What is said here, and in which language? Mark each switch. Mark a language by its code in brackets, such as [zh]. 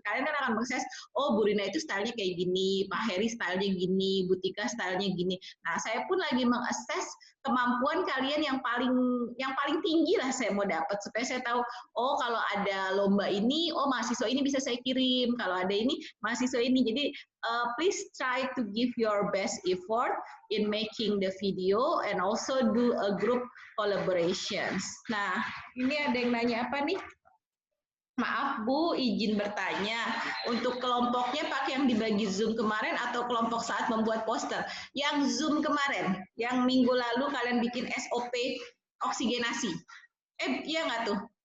[id] Kalian kan akan mengakses oh Bu Rina itu stylenya kayak gini, Pak Heri stylenya gini, Bu Tika stylenya gini. Nah saya pun lagi mengakses kemampuan kalian yang paling tinggi lah saya mau dapat supaya saya tahu oh kalau ada lomba ini oh mahasiswa ini bisa saya kirim, kalau ada ini mahasiswa ini. [en] Jadi please try to give your best effort in making the video and also do a group collaborations. [id] Nah ini ada yang nanya apa nih? Maaf Bu, izin bertanya, untuk kelompoknya pakai yang dibagi Zoom kemarin atau kelompok saat membuat poster? Yang Zoom kemarin, yang minggu lalu kalian bikin SOP oksigenasi. Iya nggak tuh?